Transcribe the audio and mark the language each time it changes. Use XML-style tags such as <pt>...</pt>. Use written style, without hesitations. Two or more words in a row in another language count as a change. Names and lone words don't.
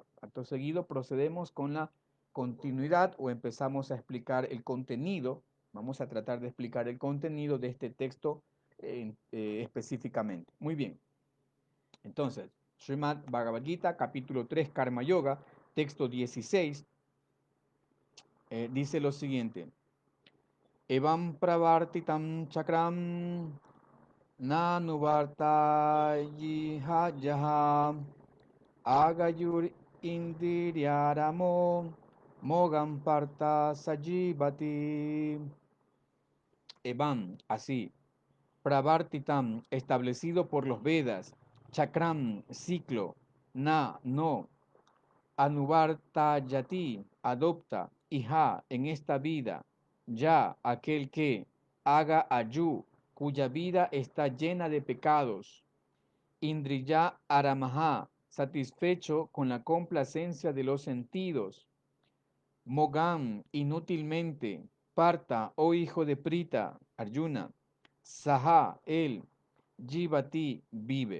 <es>Acto seguido procedemos con la continuidad o empezamos a explicar el contenido. Vamos a tratar de explicar el contenido de este texto específicamente. Muy bien. Entonces, Srimad Bhagavad Gita, capítulo 3, Karma Yoga, texto 16, dice lo siguiente.</es> <sa>Evam pravartitam chakram nanuvartayiha jaha agayur indiryaramo mogam parta sajivati. Evam,</sa> <es>así, pravartitam, establecido por los Vedas, chakram, ciclo, na, no, anuvartayati, adopta, iha, en esta vida, ya, aquel que,</es> <sa>haga ayu,</sa> <es>cuya vida está llena de pecados,</es> <sa>indriya aramaha,</sa> <es>satisfecho con la complacencia de los sentidos, mogam, inútilmente, parta, oh hijo de Prita, Arjuna, saha, él, jivati, vive.</es>